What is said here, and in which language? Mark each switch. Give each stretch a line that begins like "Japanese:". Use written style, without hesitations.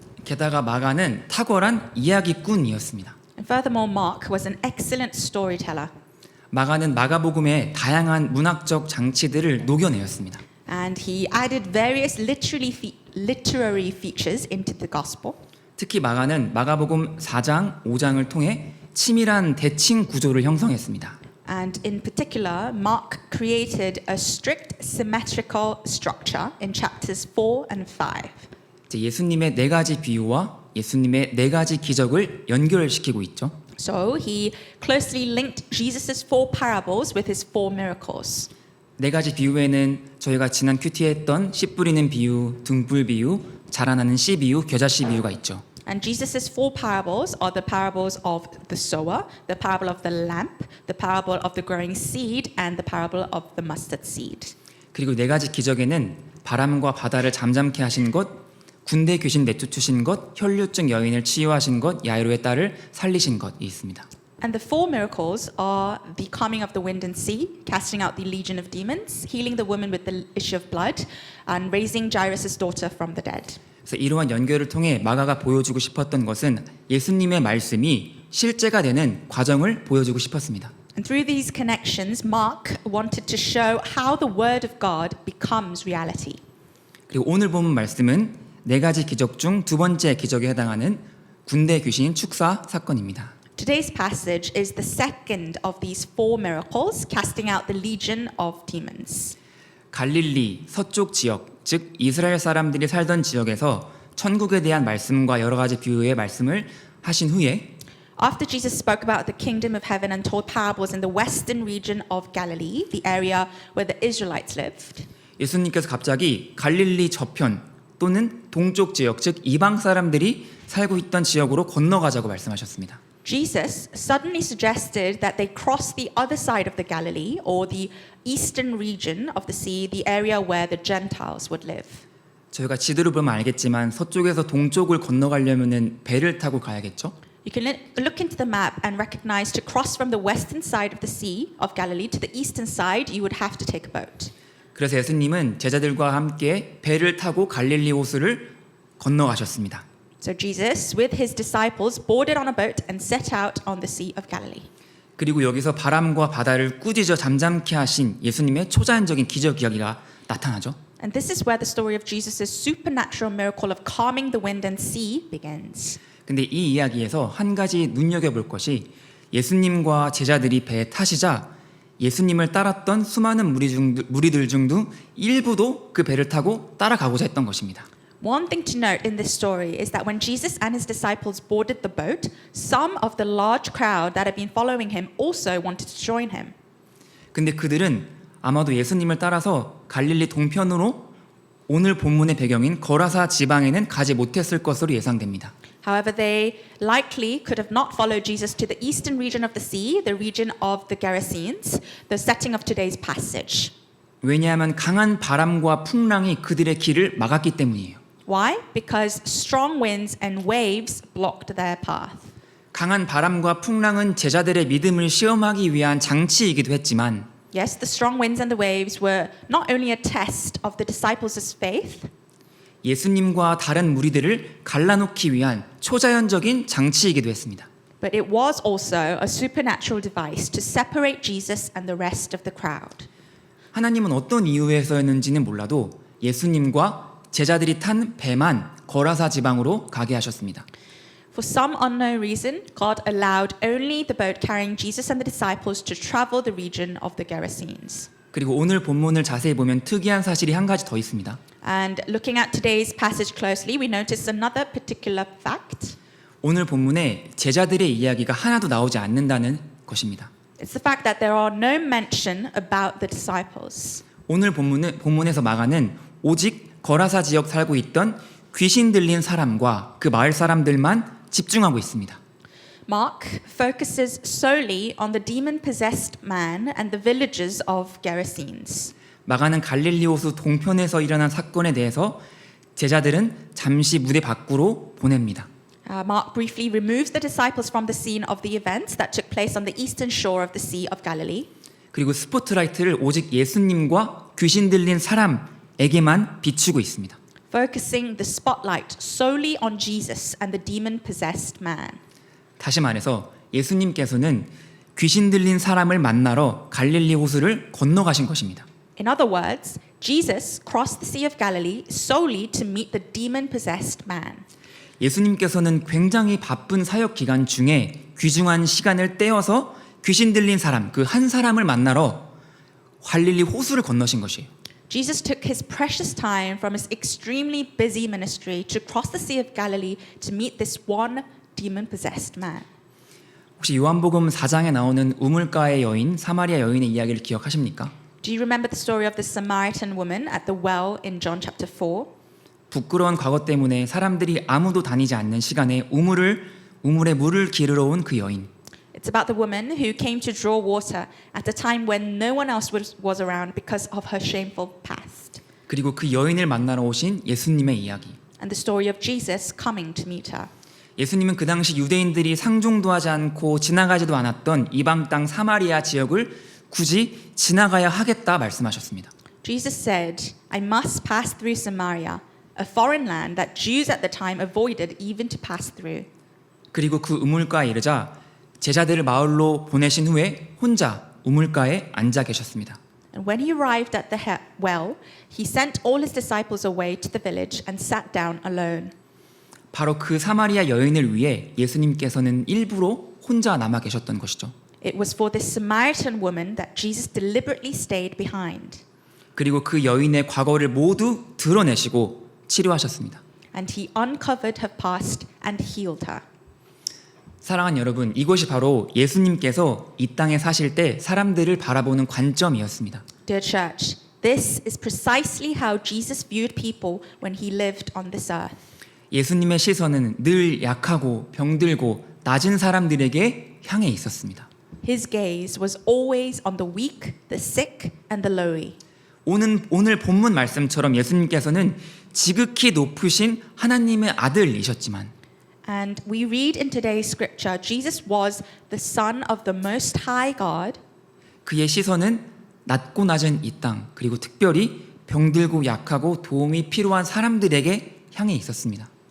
Korean: 게다가 마가는 탁월한 이야기꾼이었습니다.
English: And furthermore, Mark was an excellent storyteller.
Korean: 마가는 마가복음의 다양한 문학적 장치들을 녹여내었습니다.
English: And he added various literary features into the gospel.
Korean: 특히 마가는 마가복음 4장, 5장을 통해 치밀한 대칭 구조를 형성했습니다.
English: And in particular, Mark created a strict symmetrical structure in chapters 4 and 5.
Korean: 예수님의 4가지 비유와 예수님의 4가지 기적을 연결시키고 있죠.
English: So he closely linked Jesus' 4 parables with his 4 miracles.
Korean: 4가지 비유에는 저희가 지난 큐티에 했던 씨 뿌리는 비유, 등불 비유, 자라나는 씨 비유, 겨자씨 비유가 있죠.
English: And Jesus' 4 parables are the parables of the sower, the parable of the lamp, the parable of the growing seed, and the parable of the mustard seed.
Korean: 그리고 4가지 기적에는 바람과 바다를 잠잠케 하신 것, 군대 귀신 내쫓으신 것, 혈류증 여인을 치유하신 것, 야이로의 딸을 살리신 것이 있습니다.
English: And the 4 miracles are the calming of the wind and sea, casting out the legion of demons, healing the woman with the issue of blood, and raising Jairus' daughter from the dead.
Korean: 그래서 이러한 연결을 통해 마가가 보여주고 싶었던 것은 예수님의 말씀이 실제가 되는 과정을 보여주고 싶었습니다.
English: And through these connections, Mark wanted to show how the Word of God becomes reality.
Korean: 그리고 오늘 본 말씀은 네 가지 기적 중 두 번째 기적에 해당하는 군대 귀신 축사 사건입니다.
English: Today's passage is the second of these four miracles, casting out the legion of demons.
Korean: 갈릴리 서쪽 지역, 즉 이스라엘 사람들이 살던 지역에서 천국에 대한 말씀과 여러 가지 비유의 말씀을 하신 후에
English: After Jesus spoke about the kingdom of heaven and told parables in the western region of Galilee, the area where the Israelites lived,
Korean: 예수님께서 갑자기 갈릴리 저편 또는 동쪽 지역, 즉 이방 사람들이 살고 있던 지역으로 건너가자고 말씀하셨습니다.
English: Jesus suddenly suggested that they cross the other side of the Galilee, or the eastern region of the sea, the area where the Gentiles would live.
Korean: 저희가 지도를 보면 알겠지만 서쪽에서 동쪽을 건너가려면은 배를 타고 가야겠죠?
English: You can look into the map and recognize to cross from the western side of the Sea of Galilee to the eastern side, you would have to take a boat.
Korean: 그래서 예수님은 제자들과 함께 배를 타고 갈릴리 호수를 건너가셨습니다.
English: So Jesus, with his disciples, boarded on a boat and set out on the Sea of Galilee.
Korean: 그리고 여기서 바람과 바다를 꾸짖어 잠잠케 하신 예수님의 초자연적인 기적 이야기가 나타나죠.
English: And this is where the story of Jesus' supernatural miracle of calming the wind and sea begins.
Korean: 근데 이 이야기에서 한 가지 눈여겨볼 것이 예수님과 제자들이 배에 타시자 예수님을 따랐던 수많은 무리들 중도 일부도 그 배를 타고 따라가고자 했던 것입니다.
English: One thing to note in this story is that when Jesus and his disciples boarded the boat, some of the large crowd that had been following him also wanted to join him.
Korean: 근데 그들은 아마도 예수님을 따라서 갈릴리 동편으로 오늘 본문의 배경인 거라사 지방에는 가지 못했을 것으로 예상됩니다.
English: However, they likely could have not followed Jesus to the eastern region of the sea, the region of the Gerasenes, the setting of today's passage.
Korean: 왜냐하면 강한 바람과 풍랑이 그들의 길을 막았기 때문이에요.
English: Why? Because strong winds and waves blocked their path.
Korean: 강한 바람과 풍랑은 제자들의 믿음을 시험하기 위한 장치이기도 했지만
English: Yes, the strong winds and the waves were not only a test of the disciples' faith,
Korean: 예수님과 다른 무리들을 갈라놓기 위한 초자연적인 장치이기도 했습니다.
English: but it was also a supernatural device to separate Jesus and the rest of the crowd.
Korean: 하나님은 어떤 이유에서였는지는 몰라도 예수님과 제자들이 탄 배만 거라사 지방으로 가게 하셨습니다.
English: For some unknown reason, God allowed only the boat carrying Jesus and the disciples to travel the region of the Gerasenes.
Korean: 그리고 오늘 본문을 자세히 보면 특이한 사실이 한 가지 더 있습니다.
English: And looking at today's passage closely, we notice another particular fact.
Korean: 오늘 본문에 제자들의 이야기가 하나도 나오지 않는다는 것입니다.
English: It's the fact that there are no mention about the disciples.
Korean: 오늘 본문에서 마가는 오직 거라사 지역 살고 있던 귀신 들린 사람과 그 마을 사람들만 집중하고 있습니다.
English: Mark focuses solely on the demon-possessed man and the villagers of Gerasenes.
Korean: 마가는 갈릴리 호수 동편에서 일어난 사건에 대해서 제자들은 잠시 무대 밖으로 보냅니다.
English: Mark briefly removes the disciples from the scene of the events that took place on the eastern shore of the Sea of Galilee.
Korean: 그리고 스포트라이트를 오직 예수님과 귀신 들린 사람에게만 비추고 있습니다.
English: Focusing the spotlight solely on Jesus and the demon-possessed man.
Korean: 다시 말해서 예수님께서는 귀신 들린 사람을 만나러 갈릴리 호수를 건너가신 것입니다.
English: In other words, Jesus crossed the Sea of Galilee solely to meet the demon-possessed man.
Korean: 예수님께서는 굉장히 바쁜 사역 기간 중에 귀중한 시간을 떼어서 귀신 들린 사람, 그 한 사람을 만나러 갈릴리 호수를 건너신 것이에요.
English: Jesus took his precious time from his extremely busy ministry to cross the Sea of Galilee to meet this one demon-possessed man.
Korean: 혹시 요한복음 4장에 나오는 우물가의 여인, 사마리아 여인의 이야기를 기억하십니까?
English: Do you remember the story of the Samaritan woman at the well in John chapter 4?
Korean: 부끄러운 과거 때문에 사람들이 아무도 다니지 않는 시간에 우물에 물을 기르러 온 그 여인.
English: It's about the woman who came to draw water at a time when no one else was around because of her shameful past.
Korean: 그리고 그 여인을 만나러 오신 예수님의 이야기.
English: And the story of Jesus coming to meet her.
Korean: 예수님은 그 당시 유대인들이 상종도 하지 않고 지나가지도 않았던 이방 땅 사마리아 지역을 굳이 지나가야 하겠다 말씀하셨습니다.
English: Jesus said, I must pass through Samaria, a foreign land that Jews at the time avoided even to pass through.
Korean: 그리고 그 우물가에 이르자 제자들을 마을로 보내신 후에 혼자 우물가에 앉아 계셨습니다.
English: And when he arrived at the well, he sent all his disciples away to the village and sat down alone.
Korean: 바로 그 사마리아 여인을 위해 예수님께서는 일부러 혼자 남아 계셨던 것이죠.
English: It was for this Samaritan woman that Jesus deliberately stayed behind.
Korean: 그리고 그 여인의 과거를 모두 드러내시고 치료하셨습니다.
English: And he uncovered her past and healed her.
Korean: 사랑하는 여러분, 이것이 바로 예수님께서 이 땅에 사실 때 사람들을 바라보는 관점이었습니다.
English: Dear church, this is precisely how Jesus viewed people when he lived on this earth.
Korean: 예수님의 시선은 늘 약하고 병들고 낮은 사람들에게 향해 있었습니다.
English: His gaze was always on the weak, the sick, and the lowly.
Korean: 오늘 본문 말씀처럼 예수님께서는 지극히 높으신 하나님의 아들이셨지만
English: And we read in today's scripture, Jesus was the Son of the Most High God,
Korean: 그의 시선은 낮고 낮은 이 땅, 그리고 특별히 병들고 약하고 도움이 필요한 사람들에게 향해 있었습니다.